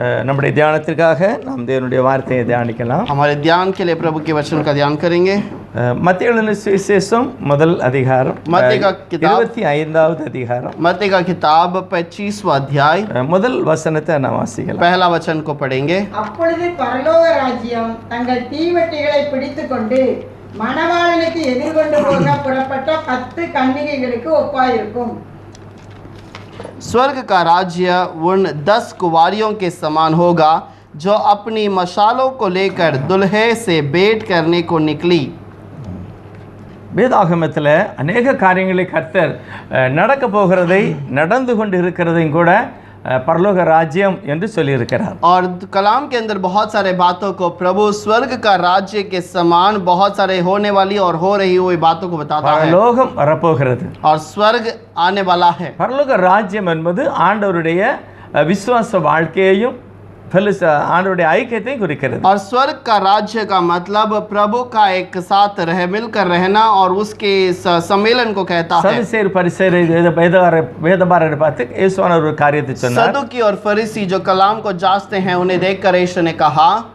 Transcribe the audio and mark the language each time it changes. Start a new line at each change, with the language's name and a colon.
Tamil: நம்முடைய தியானத்திற்காக நாம் தேவனுடைய வார்த்தையை தியானிக்கலாம்.
Hindi: हमारे ध्यान के लिए प्रभु के वचन का ध्यान करेंगे।
Tamil: மத்தேயு எழுதின சுவிசேஷம் முதல் அதிகாரம்,
Hindi: मत्ती का किताब
Tamil: 25வது அதிகாரம்,
Hindi: मत्ती का किताब 25वां अध्याय
Tamil: முதல் வசனத்தை நாம் வாசிக்கலாம்.
Hindi: पहला वचन को पढ़ेंगे।
Tamil: அப்பொழுது பரலோக ராஜ்யம் தங்கள் தீவெட்டிகளை பிடித்துக்கொண்டு மணவாளனுக்கு எதிர்கொண்டு போக புறப்பட்ட 10 கன்னிகைகளுக்கு ஒப்பாயிருக்கும்।
Hindi: स्वर्ग का राज्य उन 10 कुंवारियों के समान होगा जो अपनी मशालों को लेकर दुल्हे से भेंट करने को निकली।
Tamil: வேதாகமத்தில் அநேக காரியங்களை கர்த்தர் நடக்க போகிறதை நடந்து கொண்டு இருக்கிறதையும் கூட பரலோக ராஜ்யம் என்று சொல்லியிருக்கிறார்.
Hindi: और कलाम के अंदर बहुत सारे बातों को प्रभु स्वर्ग का राज्य के समान बहुत सारे होने वाली और हो रही हुई बातों को बताता है।
Tamil: பரலோகம் வரப்போகிறது,
Hindi: और स्वर्ग आने वाला है।
Tamil: பரலோக ராஜ்யம் என்பது ஆண்டவருடைய விசுவாச வாழ்க்கையையும் ஆண்டவருடைய ஐக்கியத்தையும் குறிக்கிறது.
Hindi: और स्वर्ग का राज्य का मतलब प्रभु का एक साथ मिलकर रहना और उसके सम्मेलन को कहता है।
Tamil: சதுசேயர் பரிசேயர் வேதபாரரை பார்த்து இயேசுவானவர் ஒரு காரியத்தை சொன்னார்.
Hindi: सदुकी और फरीसी जो कलाम को जांचते हैं उन्हें देखकर यीशु ने कहा,